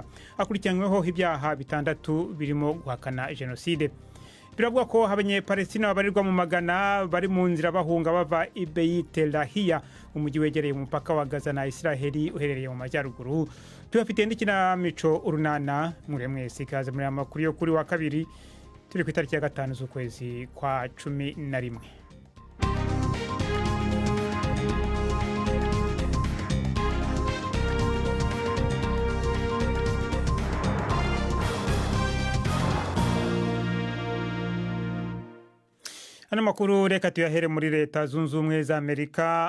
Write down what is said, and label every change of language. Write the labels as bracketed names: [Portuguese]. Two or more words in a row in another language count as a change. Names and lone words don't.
[Kinyarwanda] Akurikiranyweho ibyaha bitandatu birimo guhakana jenoside. Biravugwa ko Abanyepalestina babarirwa mu magana bari mu nzira bahunga bava i Beit Lahia, umujyi wegereye umupaka wa Gaza na Israeli uherereye mu majyaruguru. Tubafite n'ikinamico urunana. Mwese ikaze muri amakuru yo kuri wa kabiri. Turi ku itariki ya 5 z'ukwezi kwa 11. Ano makuru reka tuyahere muri Leta Zunze Ubumwe za Amerika.